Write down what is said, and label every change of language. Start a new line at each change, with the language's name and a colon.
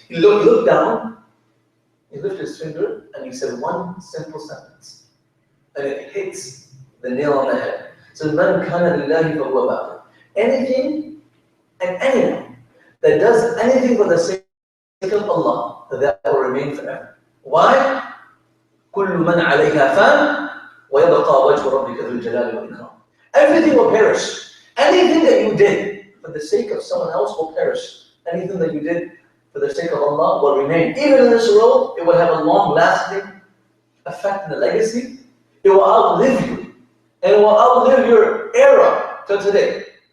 English: He looked down, he lifted his finger, and he said one simple sentence, and it hits the nail on the head. So
Arabic: man kana lillahi fahuwa baqi.
English: Anything and anyone that does anything for the sake of Allah, that will remain forever. Why?
Arabic: كل من عليها فان ويبقى وجه ربك ذو الجلال والإكرام.
English: Everything will perish. Anything that you did for the sake of someone else will perish. Anything that you did for the sake of Allah will remain. Even in this world, it will have a long-lasting effect in the legacy. It will outlive you. And it will outlive your era till today.